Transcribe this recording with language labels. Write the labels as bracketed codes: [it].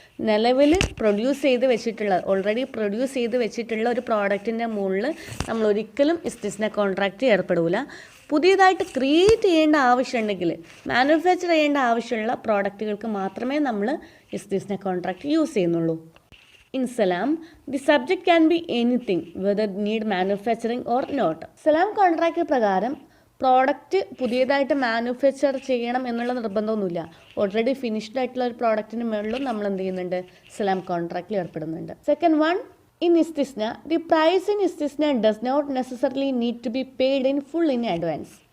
[ml] നിലവിൽ already produce ചെയ്ത് വെച്ചിട്ടുള്ള ഒരു പ്രോഡക്റ്റിൻ്റെ മുകളിൽ നമ്മൾ ഒരിക്കലും ഇസ്തിസ്ന കോൺട്രാക്റ്റ് ഏർപ്പെടില്ല. പുതിയതായിട്ട് ക്രിയേറ്റ് ചെയ്യേണ്ട ആവശ്യമുണ്ടെങ്കിൽ, മാനുഫാക്ചർ ചെയ്യേണ്ട ആവശ്യമുള്ള പ്രോഡക്റ്റുകൾക്ക് മാത്രമേ നമ്മൾ ഇസ്തിസ്ന കോൺട്രാക്റ്റ് യൂസ് ചെയ്യുന്നുള്ളൂ. [en] In Salam, the subject can be anything, whether need manufacturing or not. [ml] Salam contract പ്രകാരം പ്രോഡക്റ്റ് പുതിയതായിട്ട് മാനുഫാക്ചർ ചെയ്യണം എന്നുള്ള നിർബന്ധമൊന്നുമില്ല. ഓൾറെഡി ഫിനിഷ്ഡ് ആയിട്ടുള്ള ഒരു പ്രോഡക്റ്റിന് മുകളിലും നമ്മൾ എന്ത് ചെയ്യുന്നുണ്ട്? സലാം കോൺട്രാക്റ്റിൽ ഏർപ്പെടുന്നുണ്ട്. [en] Second one, in ഇസ്തിസ്ന the price in ഇസ്തിസ്ന does not necessarily need to be paid in full in advance.